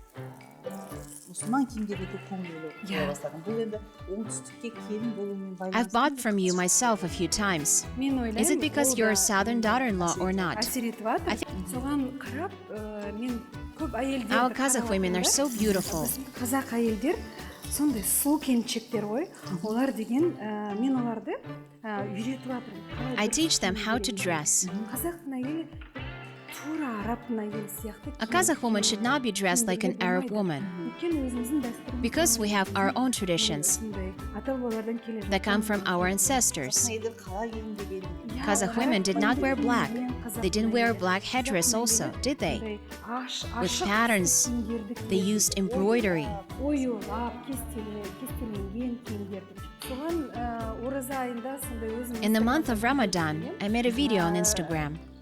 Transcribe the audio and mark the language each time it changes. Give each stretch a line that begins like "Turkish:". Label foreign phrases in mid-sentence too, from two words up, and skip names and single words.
English: I've bought from you myself a few times. Is it because you're a southern daughter-in-law or not? I think our Qazaq women are so beautiful.
Kazakh: Сондай сұлу келіншектер ғой. Олар деген мен оларды үйретіп жатырмын.
English: I teach them how to dress.
Kazakh: Қазақтың әйелі тура арабтың әйелі сияқты.
English: A Kazakh woman should not be dressed like an Arab woman.
Kazakh: Өйткені өзіміздің дәстүріміз.
English: Because we have our own traditions
Kazakh: ата-бабалардан келе жатқан.
English: that come from our ancestors. Kazakh women did not wear black. They didn't wear a black headdress also, did they? With patterns, they used embroidery. In the month of Ramadan, I made a video on Instagram.